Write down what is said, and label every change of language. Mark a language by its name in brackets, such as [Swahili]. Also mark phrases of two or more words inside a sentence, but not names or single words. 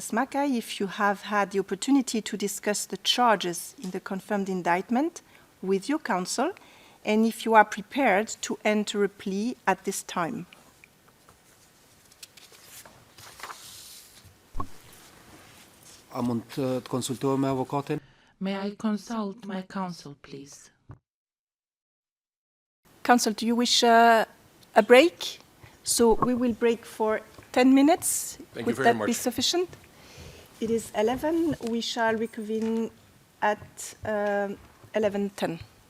[English] Smakaj, if you have had the opportunity to discuss the charges in the confirmed indictment with your counsel, and if you are prepared to enter a plea at this time. [Albanian] A mund të konsultohem me avokatin? [English] May I consult my counsel, please? Counsel, do you wish a break? So we will break for 10 minutes. Thank you Would very that be much. sufficient? It is 11. We shall reconvene at 11:10.